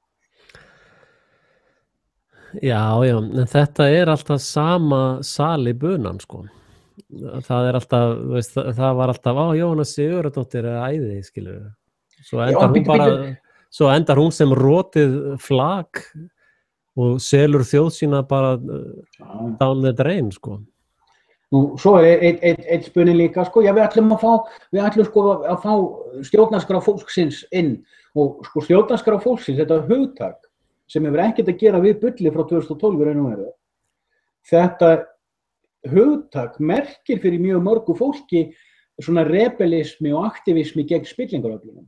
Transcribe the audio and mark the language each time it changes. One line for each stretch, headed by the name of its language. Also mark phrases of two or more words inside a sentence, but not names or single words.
Icelandic: Já, en þetta er alltaf sama sali bunan, sko. Það er alltaf, veist, það var alltaf, Jóhanna Sigurðardóttir er æði, skilur við. Svo endar hún sem rotið flak og selur þjóð sína bara
English: down the drain,
Icelandic: sko. Nú, svo er eitt spunni líka, sko, já, við ætlum að fá stjórnarskrá fólksins inn og sko stjórnarskrá fólksins, þetta hugtak sem hefur ekkert að gera við bulli frá 2012 raun og veru. Þetta hugtak merkir fyrir mjög mörgu fólki svona rebelismi og aktivismi gegn spillingaröflunum.